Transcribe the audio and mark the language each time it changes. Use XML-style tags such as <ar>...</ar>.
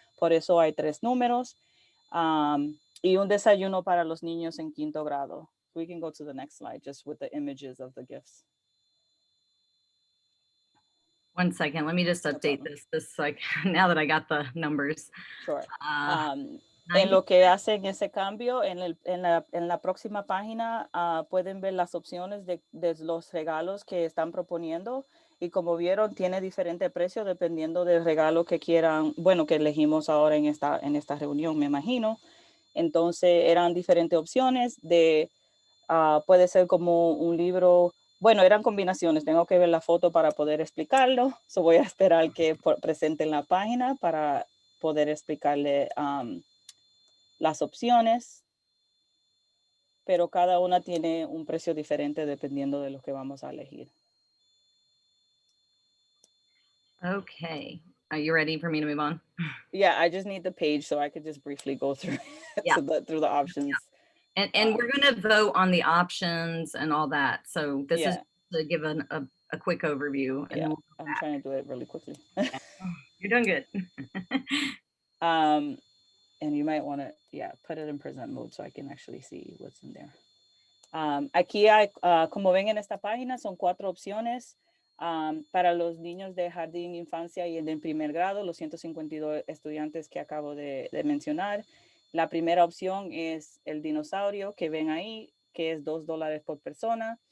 <es>Por eso hay 3 números, y un desayuno para los niños en quinto grado.</es> <en>We can go to the next slide just with the images of the gifts. One second, let me just update this like now that I got the numbers. Sure.</en> <es>En lo que hacen ese cambio, en la próxima página pueden ver las opciones de los regalos que están proponiendo, y como vieron tiene diferente precio dependiendo del regalo que quieran, bueno, que elegimos ahora en esta reunión, me imagino. Entonces eran diferentes opciones puede ser como un libro. Bueno, eran combinaciones, tengo que ver la foto para poder explicarlo. So voy a esperar que presenten la página para poder explicarle las opciones. Pero cada una tiene un precio diferente dependiendo de lo que vamos a elegir.</es> <en>Okay, are you ready for me to move on? Yeah, I just need the page so I could just briefly go through through the options. Yeah. And we're going to vote on the options and all that. So this is to give a quick overview. And then I'm trying to do it really quickly. You're doing good. And you might want to, put it in present mode so I can actually see what's in there.</en> <es>Aquí hay, como ven en esta página, son 4 opciones para los niños de jardín, infancia y en primer grado, los 152 estudiantes que acabo de mencionar. La primera opción es el dinosaurio que ven ahí, que es $2 por persona.</es>